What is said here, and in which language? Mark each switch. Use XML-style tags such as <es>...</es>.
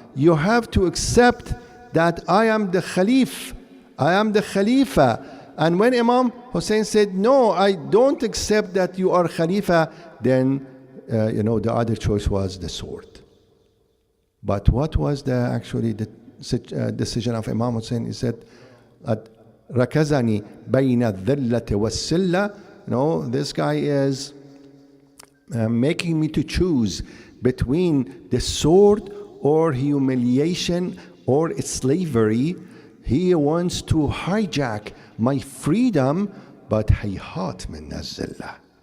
<en>You have to accept that I am the Khalif. I am the Khalifa. And when Imam Hussein said, no, I don't accept that you are Khalifa, then, the other choice was the sword. But what was the decision of Imam Hussein? He said,</en> <ar>رَكَزَنِي بَيْنَ الذِّلَّةِ وَالسِّلَّةِ.</ar> <en>No, this guy is making me to choose between the sword or humiliation or slavery. He wants to hijack my freedom, but</en> <ar>hayhat min az-zillah.</ar>